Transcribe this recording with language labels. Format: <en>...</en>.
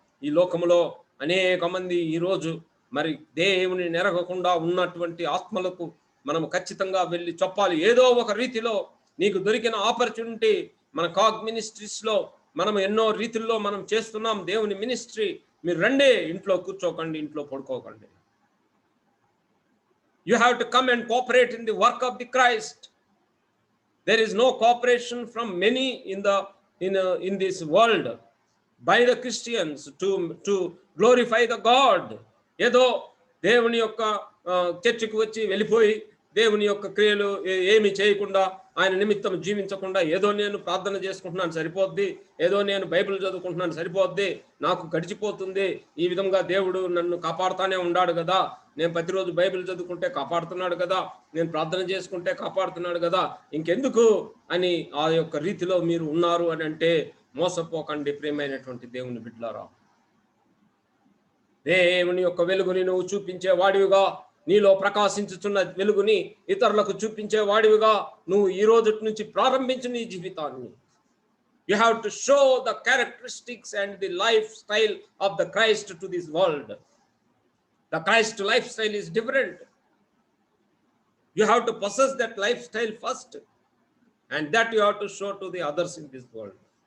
<te>ఈ లోకములో అనేక మంది ఈరోజు మరి దేవుని నెరగకుండా ఉన్నటువంటి ఆత్మలకు మనం ఖచ్చితంగా వెళ్ళి చెప్పాలి. ఏదో ఒక రీతిలో నీకు దొరికిన ఆపర్చునిటీ, మన కాగ్ మినిస్ట్రీస్లో మనం ఎన్నో రీతిల్లో మనం చేస్తున్నాం దేవుని మినిస్ట్రీ. మీరు రండి, ఇంట్లో కూర్చోకండి, ఇంట్లో పడుకోకండి.</te> <en>You have to come and cooperate in the work of the Christ. There is no cooperation from many in this world by the Christians to glorify the God.</en> <te>ఏదో దేవుని యొక్క చర్చికి వచ్చి వెళ్ళిపోయి దేవుని యొక్క క్రియలు ఏమి చేయకుండా, ఆయన నిమిత్తం జీవించకుండా, ఏదో నేను ప్రార్థన చేసుకుంటున్నాను సరిపోద్ది, ఏదో నేను బైబిల్ చదువుకుంటున్నాను సరిపోద్ది, నాకు గడిచిపోతుంది, ఈ విధంగా దేవుడు నన్ను కాపాడుతానే ఉన్నాడు కదా, నేను ప్రతిరోజు బైబిల్ చదువుకుంటే కాపాడుతున్నాడు కదా, నేను ప్రార్థన చేసుకుంటే కాపాడుతున్నాడు కదా, ఇంకెందుకు అని ఆ యొక్క రీతిలో మీరు ఉన్నారు అని అంటే మోసపోకండి ప్రియమైనటువంటి దేవుని బిడ్డలారా. దేవుని యొక్క వెలుగుని నువ్వు చూపించే వాడివిగా, నీలో ప్రకాశించుతున్న వెలుగుని ఇతరులకు చూపించే వాడివిగా నువ్వు ఈ రోజు నుంచి ప్రారంభించు నీ జీవితాన్ని.</te> <en>You have to show the characteristics and the lifestyle of the Christ to this world. The Christ lifestyle is different. You have to possess that lifestyle first, and that you have to show to the others in this world.</en>